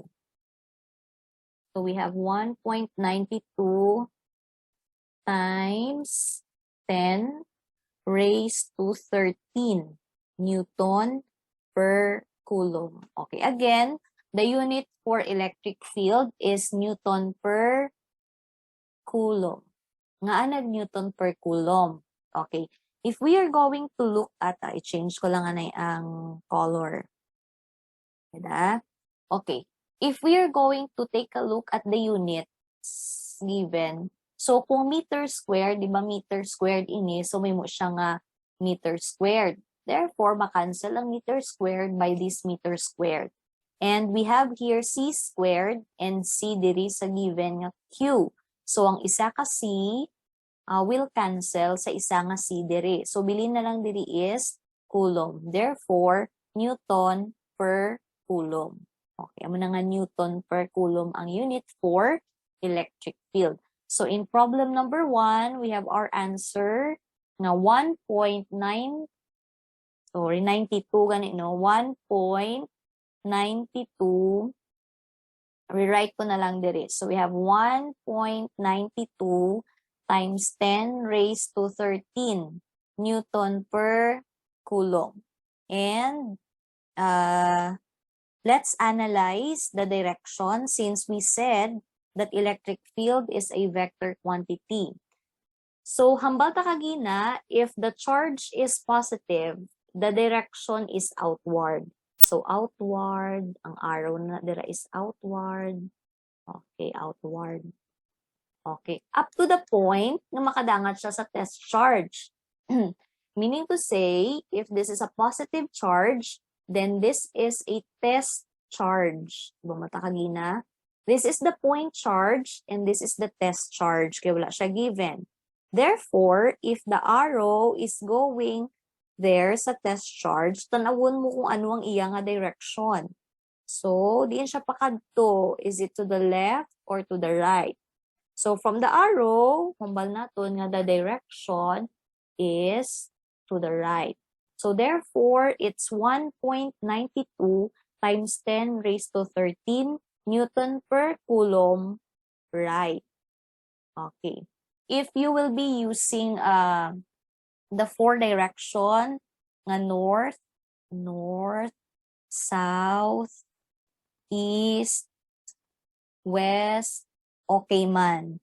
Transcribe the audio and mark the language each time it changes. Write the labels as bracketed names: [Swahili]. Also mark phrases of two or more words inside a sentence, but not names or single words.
[English] So we have 1.92 times 10 raised to 13 Newton per coulomb. Okay, again, the unit for electric field is Newton per coulomb. Nga nag-Newton per coulomb. Okay, if we are going to look at, i-change [Hiligaynon] ko lang anay ang [English] color. [Hiligaynon] Diba? [English] Okay, if we are going to take a look at the units given, so kung meter squared, [Hiligaynon] di ba [English] meter squared ini, so [Hiligaynon] may mo siya nga [English] meter squared. Therefore, [Hiligaynon] makancel ang [English] meter squared by this meter squared. And we have here C squared and C [Hiligaynon] diri sa [English] given nga Q. [Hiligaynon] So, ang isa ka C [English] will cancel [Hiligaynon] sa isa nga C diri. So, bilhin na lang diri is coulomb. [English] Therefore, Newton per coulomb. Okay, [Hiligaynon] amo na nga [English] Newton per coulomb ang unit for electric field. So, in problem number 1, we have our answer na 1.9, sorry, 92 gani, no? [Hiligaynon] 1.92, rewrite ko na lang diri. [English] So, we have 1.92 times 10 raised to 13 Newton per coulomb. And, let's analyze the direction since we said that electric field is a vector quantity. So, [Hiligaynon] hambal ta kagina, [English] if the charge is positive, the direction is outward. So, outward, [Hiligaynon] ang arrow na dira is outward. [English] Okay, outward. Okay, up to the point [Hiligaynon] na makadangat siya sa [English] test charge. Meaning to say, if this is a positive charge, then this is a test charge. [Hiligaynon] Bumata kagina. [English] This is the point charge and this is the test charge. [Hiligaynon] Kaya wala siya given. [English] Therefore, if the arrow is going there [Hiligaynon] sa [English] test charge, [Hiligaynon] tanawon mo kung ano ang iya nga direction. So, diin siya pakadto. [English] Is it to the left or to the right? So, from the arrow, [Hiligaynon] kumbal naton nga [English] the direction is to the right. So, therefore, it's 1.92 times 10 raised to 13 Newton per coulomb right. Okay. If you will be using the four direction nga north, south, east, west, okay man.